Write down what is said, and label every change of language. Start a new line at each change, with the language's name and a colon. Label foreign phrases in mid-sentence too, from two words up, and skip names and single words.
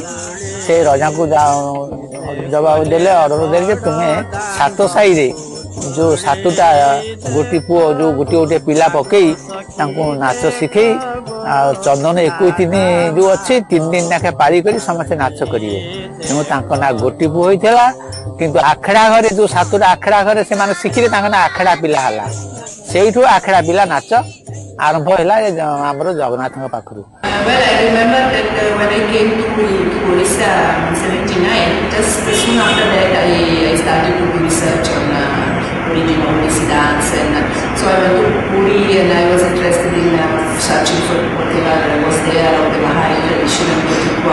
Odia: ସେ ରଜାଙ୍କୁ ଜବାବ ଦେଲେ, ଅର୍ଡର ଦେଲେ ଯେ ତୁମେ 7 ସାହିରେ ଯେଉଁ 7ଟା ଗୋଟି ପୁଅ ଯେଉଁ ଗୋଟିଏ ପିଲା ପକେଇ ତାଙ୍କୁ ନାଚ ଶିଖେଇ ଚନ୍ଦନ 21 ଯେଉଁ ଅଛି 3 ଦିନ ଲେଖା ପାଳି କରି ସମସ୍ତେ ନାଚ କରିବେ। ତେଣୁ ତାଙ୍କ ନାଁ ଗୋଟିପୁଅ ହୋଇଥିଲା। କିନ୍ତୁ ଆଖଡ଼ା ଘରେ ଯେଉଁ 7ଟା ଆଖଡ଼ା ଘରେ ସେମାନେ ଶିଖିଲେ, ତାଙ୍କ ନାଁ ଆଖଡ଼ା ପିଲା ହେଲା। ସେଇଠୁ ଆଖଡ଼ା ପିଲା ନାଚ ଆରମ୍ଭ ହେଲା ଆମର ଜଗନ୍ନାଥଙ୍କ ପାଖରୁ।
English: Well, I remember that when I came to Odisha in 79, just soon after that I started to do research on origin of Odissi dance, and so I went to Puri and I was interested in searching for whatever was there of the Mahari tradition and Gotipua.